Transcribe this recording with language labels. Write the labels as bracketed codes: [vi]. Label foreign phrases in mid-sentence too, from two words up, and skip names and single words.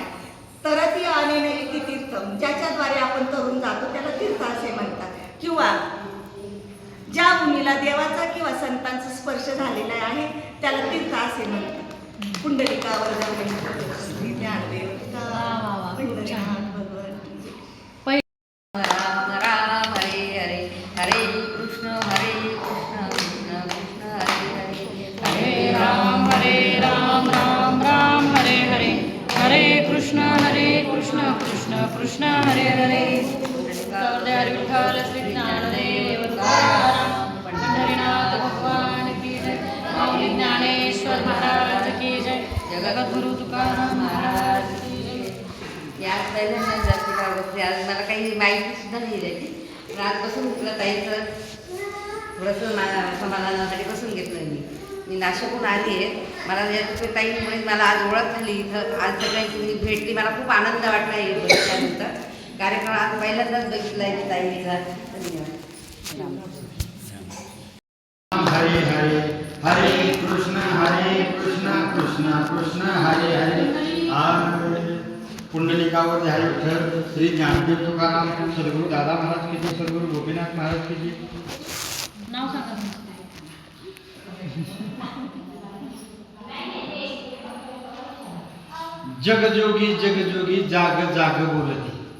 [sa] तरती अनेन इति तीर्थम, [mr] ज्याच्याद्वारे आपण तरुण जातो त्याला तीर्थ असे म्हणतात. किंवा ज्या भूमीला देवाचा किंवा संतांचा स्पर्श झालेला आहे त्याला तीर्थ असे म्हणतात. पुंडलिकावर ज्ञानदेव [sa] राम राम हरे हरे, हरे कृष्ण कृष्ण कृष्ण हरे हरे, हरे राम राम राम हरे हरे, हरे कृष्ण कृष्ण कृष्ण हरे हरे. [mr] हरे विठ्ठल श्री ज्ञानदेव तुकाराम पंढरीनाथ भगवान की जय. माऊली ज्ञानेश्वर महाराज की जय. जगद्गुरु तुकाराम महाराज की जय. याच पहिल्यांदा जास्त का बसले, आज मला काही माहिती सुद्धा नाही द्यायची, पण आजपासून तुला ताईचं थोडंसं समाधानासाठी बसून घेतलं. मी नाशिकहून आली आहे. मला या ताईमुळे मला आज ओळख झाली इथं. आज सगळ्यांची मी भेटली, मला खूप आनंद वाटला हे बघितल्यानंतर. कार्यक्रम आज पहिल्यांदाच बघितला आहे ताईचा. धन्यवाद. [sa] हरे हरे, हरे कृष्ण कृष्ण कृष्ण हरे हरे. [mr] आज पुंडलिकावर हरे विठ्ठल श्री ज्ञानदेव तुकाराम सद्गुरू दादा महाराज की जय, सद्गुरू गोपीनाथ महाराज की जय. नाव सांगा. जगजोगी जगजोगी जाग जाग बोलती.